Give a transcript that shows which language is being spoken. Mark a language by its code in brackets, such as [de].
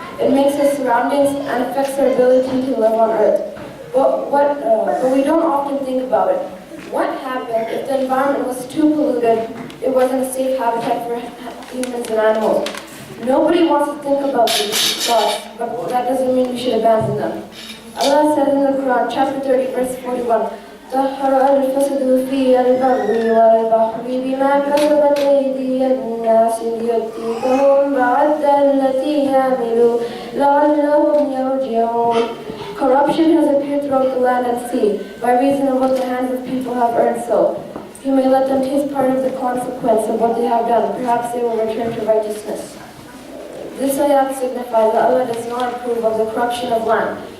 [en] It makes our surroundings and affects our ability to live on Earth. But we don't often think about it. What happened if the environment was too polluted, it wasn't a safe habitat for humans and animals? Nobody wants to think about these thoughts, but that doesn't mean we should abandon them. Allah says in the Quran, chapter 30, verse 41, [ar] ظهر الفساد في البر والبحر بما كسبت أيدي الناس ليذيقهم بعد التي عملوا لعلهم يرجعون. [en] Corruption has appeared throughout the land and sea by reason of what the hands of people have earned so. You may let them taste part of the consequence of what they have done. Perhaps they will return to righteousness. This ayat signifies that Allah does not approve of the corruption of land.